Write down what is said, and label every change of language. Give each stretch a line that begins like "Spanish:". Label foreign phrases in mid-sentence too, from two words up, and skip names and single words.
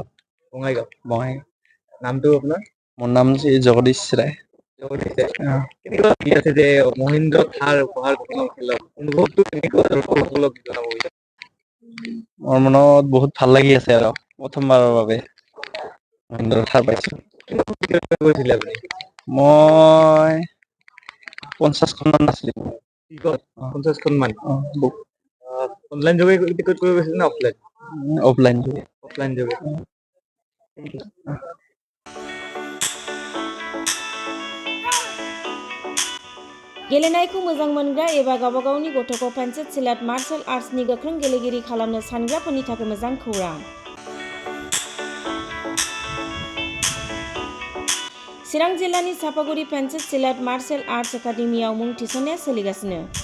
Assamese: বঙাইগাঁও নামটো আপোনাৰ মোৰ নাম জগদীশ ৰায় কেনেকুৱা লাগি আছে যে মহেন্দ্ৰ থাৰ উপহাৰ খেলত অনুভৱটো কেনেকুৱা দৰ্শকসকলক জনাব বিচাৰে মোৰ মনত বহুত ভাল লাগি আছে আৰু প্ৰথমবাৰৰ বাবে মহেন্দ্ৰ থাৰ পাইছো মই 50খনমান আছিলে 50খনমান অনলাইন যোগে টিকট কৰিব গৈছিল নে অফলাইন যোগে
Bodo: गेलेनायखौ मोजां मोनग्रा एबा गावबा गावनि गथ'खौ पेन्सिल सिलाट मार्शल आर्ट्सनि गोख्रों गेलेगिरि खालामनो सानग्राफोरनि थाखाय मोजां खौरां। चिरां जिल्लानि सापागुरि पेन्सिल सिलाट मार्शल आर्ट्स एकाडेमियाव मुं थिसननाया सोलिगासिनो।